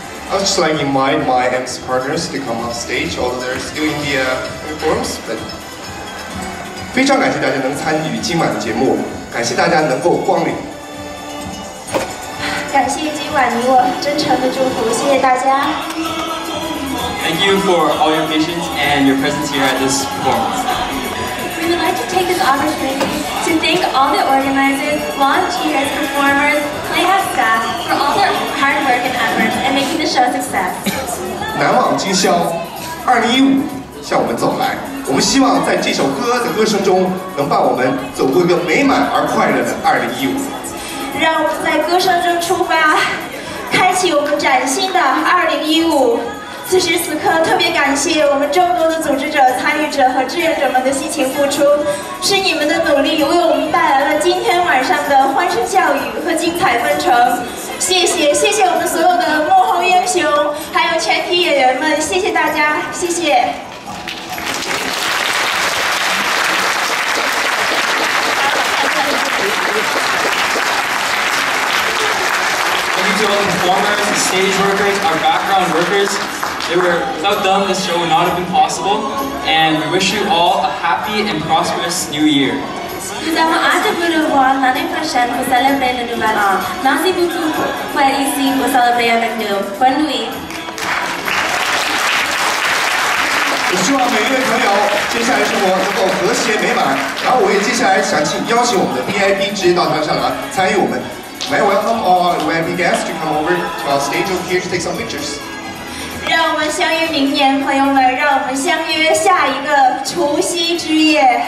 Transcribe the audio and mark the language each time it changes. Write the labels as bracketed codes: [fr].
[en] I would just like to invite my MC partners to come off stage, although they're still in the uniforms. But [zh] 非常感谢大家能参与今晚的节目，感谢大家能够光临。感谢今晚你我真诚的祝福，谢谢大家。 [en] Thank you for all your patience and your presence here at this performance. We would like to take this opportunity to thank all the organizers, volunteers, performers, playhouse staff for all their hard work and efforts in making the show a success. [zh] 难忘今宵，2015向我们走来。我们希望在这首歌的歌声中，能伴我们走过一个美满而快乐的2015。让我们在歌声中出发，开启我们崭新的2015。此时此刻，特别感谢我们众多的组织者、参与者和志愿者们的辛勤付出，是你们的努力为我们带来了今天晚上的欢声笑语和精彩纷呈。谢谢，谢谢我们所有的幕后英雄，还有全体演员们，谢谢大家，谢谢。 [en] Thank you to all the performers, the stage workers, our background workers. Without them, this show would not have been possible. And we wish you all a happy and prosperous new year. [fr] Nous avons hâte de vous revoir l'année prochaine pour célébrer le nouvel an. Merci beaucoup pour être ici pour célébrer avec nous. Bonne nuit. [zh] 我希望每一位朋友接下来生活能够和谐美满。然后我也接下来想邀请我们的 VIP 直接到台上来参与我们。 [en] May I welcome all VIP guests to come over to our stage over here to take some pictures. [zh] 让我们相约明年，朋友们，让我们相约下一个除夕之夜。